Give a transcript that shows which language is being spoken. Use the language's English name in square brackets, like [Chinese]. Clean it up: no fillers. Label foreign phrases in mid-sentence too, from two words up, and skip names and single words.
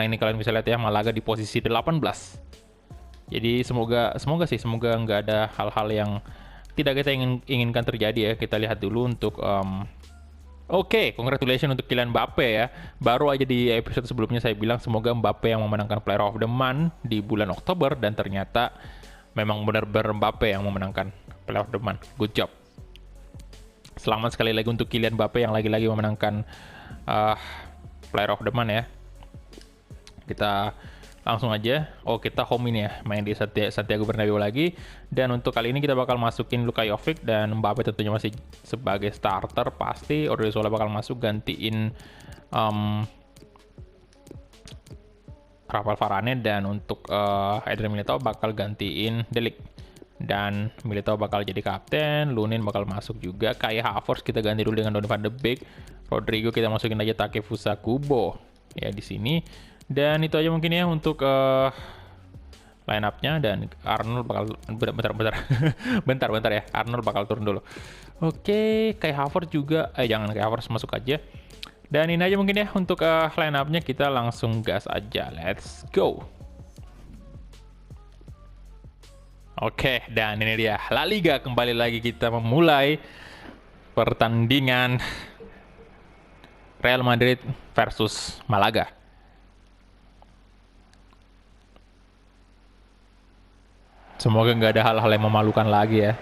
[Indonesian] Nah, ini kalian bisa lihat ya, Malaga di posisi 18. Jadi semoga nggak ada hal-hal yang tidak kita inginkan terjadi ya. Kita lihat dulu untuk Oke, congratulations untuk Kylian Mbappe ya. Baru aja di episode sebelumnya saya bilang semoga Mbappe yang memenangkan [English] Player of the Month [Indonesian] di bulan Oktober, dan ternyata memang benar-benar Mbappe yang memenangkan [English] Player of the Month. Good job. [Indonesian] Selamat sekali lagi untuk Kylian Mbappe yang lagi-lagi memenangkan [English] Player of the Month [Indonesian] ya. Kita langsung aja. Oh, kita home ini ya, main di Santiago Bernabeu lagi. Dan untuk kali ini kita bakal masukin Luka Jovic, dan Mbappe tentunya masih sebagai starter pasti. Odriozola bakal masuk gantiin Rafael Varane, dan untuk Eder Militao bakal gantiin De Ligt. Dan Militao bakal jadi kapten, Lunin bakal masuk juga. Kai Havertz kita ganti dulu dengan Donny van de Beek. Rodrigo kita masukin aja Takefusa Kubo ya di sini. Dan itu aja mungkin ya untuk line up-nya, dan Arnold bakal bentar ya. Arnold bakal turun dulu. Oke, Kai Havertz juga jangan, Kai Havertz masuk aja. Dan ini aja mungkin ya untuk line up-nya, kita langsung gas aja. [English] Let's go. [Indonesian] Oke, dan ini dia La Liga, kembali lagi kita memulai pertandingan Real Madrid versus Malaga. Semoga nggak ada hal-hal yang memalukan lagi ya.